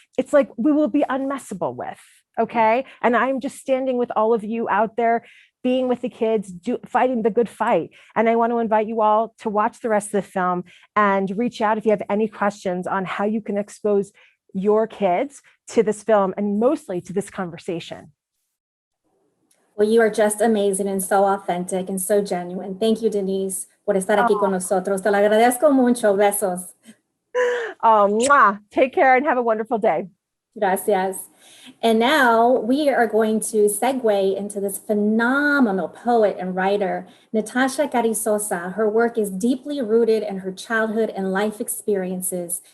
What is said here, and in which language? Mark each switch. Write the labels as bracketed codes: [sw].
[en] It's like we will be unmessable with, okay? And I'm just standing with all of you out there, being with the kids, fighting the good fight. And I want to invite you all to watch the rest of the film and reach out if you have any questions on how you can expose your kids to this film and mostly to this conversation. Well, you are just amazing and so authentic and so genuine. Thank you, [es] Denise, por estar aquí con nosotros. Te lo agradezco mucho. Besos. [en] Take care and have a wonderful day. [es] Gracias. [en] And now we are going to segue into this phenomenal poet and writer, Natasha Carrisoza. Her work is deeply rooted in her childhood and life experiences.